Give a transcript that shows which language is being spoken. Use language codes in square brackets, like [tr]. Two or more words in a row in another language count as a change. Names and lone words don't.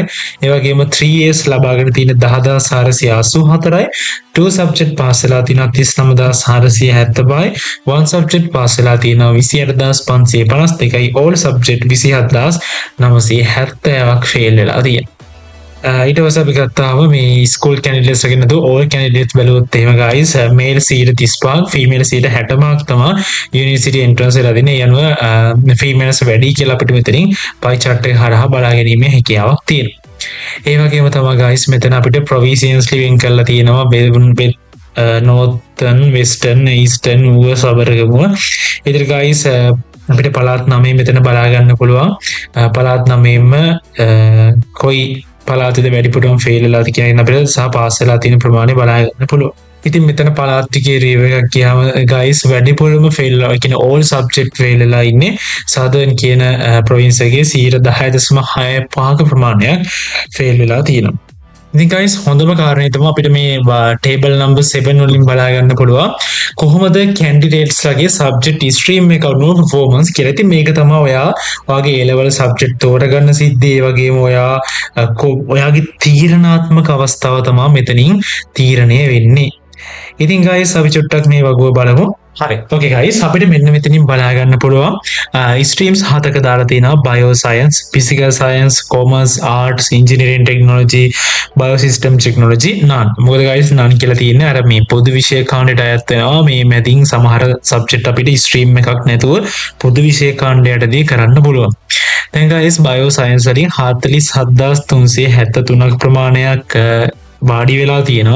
[si] ඒ වගේම 3A's ලබාගෙන තියෙන 10,484යි. 2 [en] subject pass [si] වෙලා තියෙනවා 39,470යි 1 [en] subject pass [si] වෙලා තියෙනවා 28,552යි [en] all subject [si] 27,970ක් fail වෙලා තියෙනවා. ඊට පස්සේ අපි ගත්තාම මේ [en] school candidates [si] වගේ නේද [en] all candidates [si] බැලුවොත් එහෙම [en] guys male [si] 35ක් female 60ක් තමයි [en] university entrance [si] වෙලා දෙන්නේ. ඒ අනුව females වැඩි කියලා අපිට මෙතනින් [en] pie chart [si] එක හරහා බලා ගැනීමේ හැකියාවක් තියෙනවා. ඒ වගේම තමයි guys මෙතන අපිට provincials වෙන් කරලා තියෙනවා [en] northern western eastern [si] ඌව සබරගමුව. ඉතින් guys අපිට පළාත් 9 මෙතන බලා ගන්න පුළුවන්. පළාත් 9ෙම කොයි පළාතේද වැඩිපුරම fail වෙලාද කියන අපිට සහ pass වෙලා තියෙන ප්‍රමාණය බලා ගන්න පුළුවන්. ඉතින් මෙතන පළාත් ටිකේ රිව් එකක් ගියාම guys වැඩිපුරම fail වෙලා ඒ කියන්නේ [en] all subject [si] fail වෙලා ඉන්නේ southern කියන province එකේ 10.65ක ප්‍රමාණයක් fail වෙලා තියෙනවා. ඉතින් guys හොඳම කාරණේ තමයි අපිට මේ [en] table number [si] 7 වලින් බලා ගන්න පුළුවන් කොහොමද candidates ලගේ [en] subject stream [si] එක අනුව performance කියලා. ඉතින් මේක තමයි ඔයාගේ [en] A level subject [si] තෝරගන්න සිද්ධිය. ඒ වගේම ඔයාගේ තීරණාත්මක අවස්ථාව තමයි මෙතනින් තීරණය වෙන්නේ. ඉතින් guys අපි චුට්ටක් මේ වගුව බලමු. හරි. [en] Okay guys [si] අපිට මෙන්න මෙතනින් බලා ගන්න පුළුවන් streams 7ක දාලා තියෙනවා [en] bio science, physical science, commerce, arts, engineering technology, biosystem technology none. [si] මොකද guys none කියලා තියෙන්නේ අර මේ පොදු විෂය කාණ්ඩයට අයත් වෙනවා. මේ මැදින් සමහර subject අපිට stream එකක් නැතුව පොදු විෂය කාණ්ඩයටදී කරන්න පුළුවන්. දැන් guys [en] bio science [si] වලින් 47,373ක ප්‍රමාණයක් වාඩි වෙලා තියෙනවා.